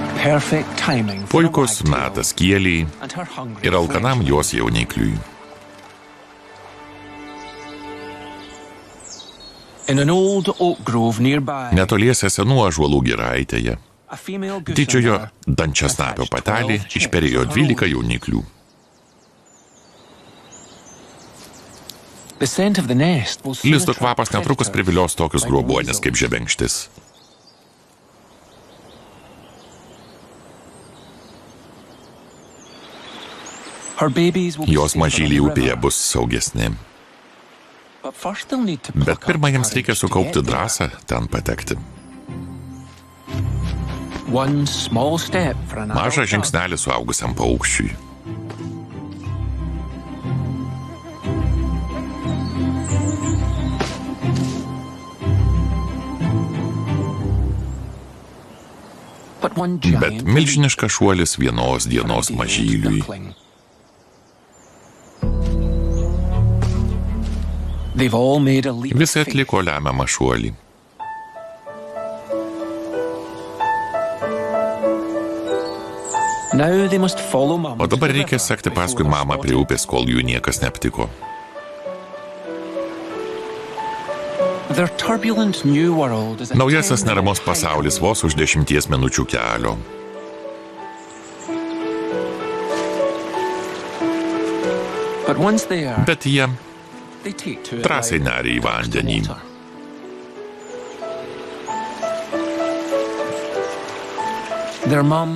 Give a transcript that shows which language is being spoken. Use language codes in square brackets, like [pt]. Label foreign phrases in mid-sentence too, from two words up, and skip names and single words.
[en] perfect timing for a [lt] Puikus [en] wagtail [lt] metas kieliai [en] and her hungry [lt] ir alkanam [en] fledgling. [lt] jos jaunikliui. [en] In an old oak grove nearby, [lt] Netoliese senų ąžuolų giraitėje [en] a female [lt] didžiojo [en] goosener [lt] dančiasnapio [en] hatched [lt] patelė [en] 12 [lt] išperėjo [en] chicks of her [lt] 12 [en] own. [lt] jauniklių. [en] The scent of the nest will soon [lt] Lizdo [en] attract [lt] kvapas netrukus [en] predators [lt] privilios tokius [en] like [lt] grobuonės [en] weasels. [lt] kaip žebenkštis. [en] Her babies will be [lt] Jos [en] safer on [lt] mažyliai [en] the [lt] upėje [en] river. [lt] bus saugesni. [en] But first they'll need to [lt] Bet [en] pluck up [lt] pirmą jiems [en] courage [lt] reikia [en] to [lt] sukaupti [en] get there. [lt] drąsą ten patekti. [en] One small step for an [lt] Mažas [en] adult dog. [lt] žingsnelis suaugusiam paukščiui. [en] But one [lt] Bet [en] giant [lt] milžiniškas šuolis vienos dienos [en] leap for an [lt] mažyliui. [en] duckling. They've all made a leap of [lt] Visi [en] faith. [lt] atliko lemiamą šuolį. [en] Now they must follow mom [lt] O [en] to [lt] dabar [en] the [lt] reikia [en] river [lt] sekti [en] before [lt] paskui [en] they're [lt] mamą prie [en] spotted. [lt] upės, kol jų niekas neaptiko. [en] Their turbulent new world is a [lt] Naujasis [en] 10-minute [lt] neramus [en] hike [lt] pasaulis [en] away. [lt] vos už 10 minučių kelio. [en] But once there, [lt] Bet jie [en] they take to it [lt] drąsiai [en] like [lt] neria į [en] ducks to [lt] vandenį. [en] water. Their mom